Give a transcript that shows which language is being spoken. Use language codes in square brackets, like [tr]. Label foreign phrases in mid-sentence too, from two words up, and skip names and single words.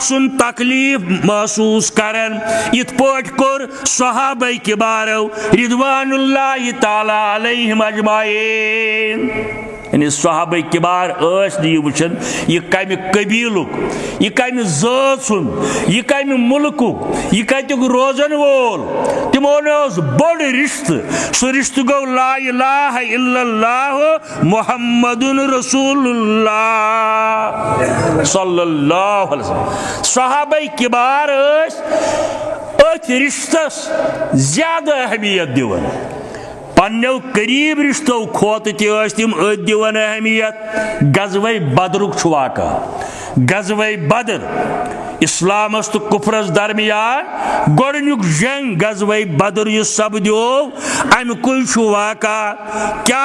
[ks] सं तकलीफ महसूस करन इत पट कोर [ar] صحابة كبار رضوان الله تعالى عليهم أجمعين [ks] यानी [ar] صحابة كبار [ks] वुचन यह कम कबीलुक यह कम ज़ात सुन यह कम मुल्कुक यह कतुक रोजन वोल तिमो बड़ रिश्त सह रिश्त गो [ar] لا إله إلا الله محمد رسول الله صلى الله عليه وسلم صحابة كبار [ks] अथ रिश्तस ज्यादा अहमियत दिवन पन्नो करीब रिश्तों खोत तम दिवन अहमियत गज़वे बदरुक वाक़ा गज़वे बदर इस्लामस तो कुफरस दरमियान गोडनुक जंग गज़वे बदर यह सपदो अमुक वाक़ा क्या